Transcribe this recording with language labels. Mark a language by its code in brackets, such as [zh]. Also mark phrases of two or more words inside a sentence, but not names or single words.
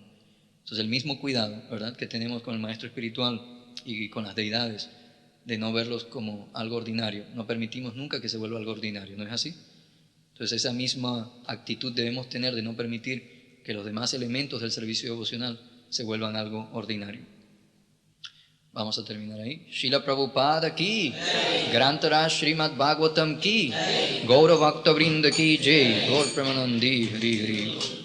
[es] Entonces el mismo cuidado, ¿verdad?, que tenemos con el maestro espiritual y con las deidades, de no verlos como algo ordinario. No permitimos nunca que se vuelva algo ordinario, ¿no es así? Entonces esa misma actitud debemos tener de no permitir que los demás elementos del servicio devocional se vuelvan algo ordinario. Vamos a terminar ahí. [bn] শ্রীল প্রভুপাদ কি গ্রন্তর শ্রীমদ্ ভাগবতম্ কি গৌর ভক্ত বৃন্দ কি জয় গৌর প্রেমানন্দী হরি হরি.